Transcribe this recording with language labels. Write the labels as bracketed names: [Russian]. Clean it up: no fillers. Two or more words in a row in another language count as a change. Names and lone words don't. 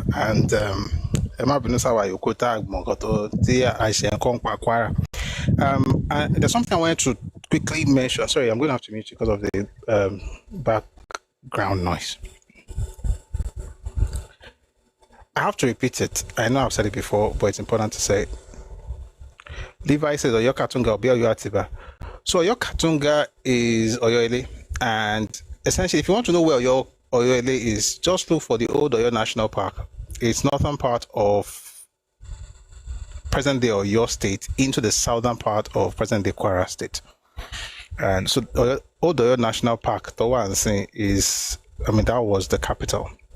[English] And there's something I wanted to quickly mention. Sorry, I'm going to have to mute you because of the background noise. I have to repeat it. I know I've said it before, but it's important to say it. Levi says Oyo Katunga Obi Oyo Atiba. So Oyo Katunga is Oyo Ile, and essentially, if you want to know where Oyo Ile is, just look for the old Oyo National Park. It's northern part of present-day Oyo State into the southern part of present-day Kwara State. And so Odo National Park, the one saying is, that was the capital.